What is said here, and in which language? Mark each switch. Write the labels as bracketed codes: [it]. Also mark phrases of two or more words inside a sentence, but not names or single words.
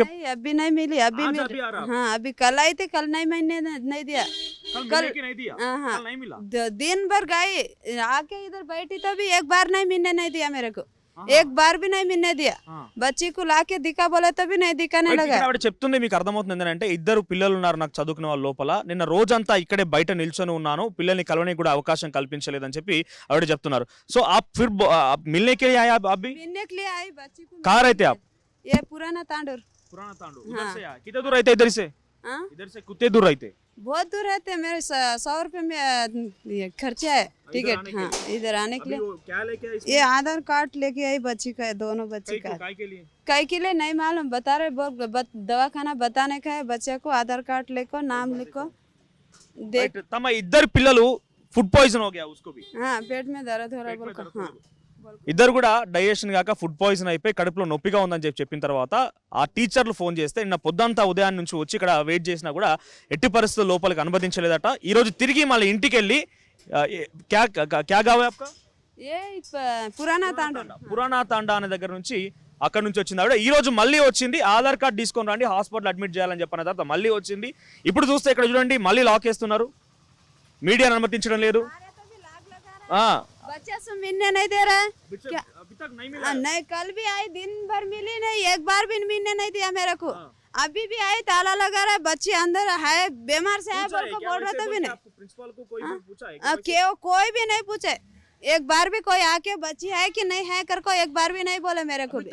[hi] नहीं, अभी नहीं मिली, अभी आज मिली। अभी आ रहा? हाँ, अभी कल आई थी, कल नहीं मैंने नहीं दिया, कल नहीं दिया? हाँ, कल नहीं मिला? दिन भर गई, आके इधर बैठी तभी एक बार नहीं मिलने नहीं दिया मेरे को, एक बार भी नहीं मिलने दिया। बच्ची को लाके दिखा बोले तभी नहीं दिखाने लगा। [te] ఆవిడ చెప్తుంది మీకు అర్థమవుతుంది ఏంటంటే ఇద్దరు పిల్లలు ఉన్నారు నాకు చదువుకునే వాళ్ళ లోపల, నిన్న రోజంతా ఇక్కడే బయట నిల్చొని ఉన్నాను, పిల్లల్ని కలవడానికి కూడా అవకాశం కల్పించలేదని చెప్పి ఆవిడ చెప్తున్నారు. [hi] సో आप फिर मिलने के लिए आए आप भी? मिलने के लिए आई बच्ची को। कहाँ रहते आप? ये पुराना तांडूर। उधर से आए? कितने दूर रहते इधर से? हाँ? इधर से कितने दूर रहते? बहुत दूर रहते हैं, मेरे 100 रुपये में ये खर्चा है टिकट। हाँ, इधर आने के लिए क्या लेके आए? ये आधार कार्ड लेके आई बच्ची का, दोनों बच्ची का। काय के लिए? कई के लिए नहीं मालूम, बता रहे दवाखाना बताने का है, बच्चे को आधार कार्ड लिखो, नाम लिखो। देख तम इधर पिల్లలు [en] food poison [hi] हो गया उसको भी. हाँ, पेट में दर्द हो रहा है बोल कर। हाँ, [te] ఇద్దరు కూడా డైజెషన్ కాక [en] food poison [te] అయిపోయి కడుపులో నొప్పిగా ఉందని చెప్పిన తర్వాత ఆ టీచర్లు ఫోన్ చేస్తే నిన్న పొద్దంతా ఉదయాన్ని నుంచి వచ్చి ఇక్కడ వెయిట్ చేసినా కూడా ఎట్టి పరిస్థితుల్లో లోపలికి అనుమతించలేదట. ఈ రోజు తిరిగి మళ్ళీ ఇంటికి వెళ్ళి [hi] क्या गाँव है आपका? ये पुराना तांडूर। [te] పురాణా తాండా అనే దగ్గర నుంచి అక్కడ నుంచి వచ్చింది ఆవిడ. ఈ రోజు మళ్ళీ వచ్చింది, ఆధార్ కార్డ్ తీసుకొని రండి [en] hospital admit [te] చేయాలని చెప్పిన తర్వాత మళ్ళీ వచ్చింది. ఇప్పుడు చూస్తే ఇక్కడ చూడండి మళ్ళీ లాక్ వేస్తున్నారు, మీడియాను అనుమతించడం లేదు. [hi] बच्चा से मिलने नहीं दे रहा है। क्या अभी तक नहीं मिला? नहीं, कल भी आई, दिन भर मिली नहीं, एक बार भी मिलने नहीं दिया मेरे को। अभी भी आई, ताला लगा रहा है, बच्चे अंदर है, बीमार से है बोल को बोल रहा था भी नहीं। प्रिंसिपल को कोई भी पूछा है? कोई भी नहीं पूछे, एक बार भी कोई आके बच्ची है कि नहीं है कर को एक बार भी नहीं बोले मेरे को भी।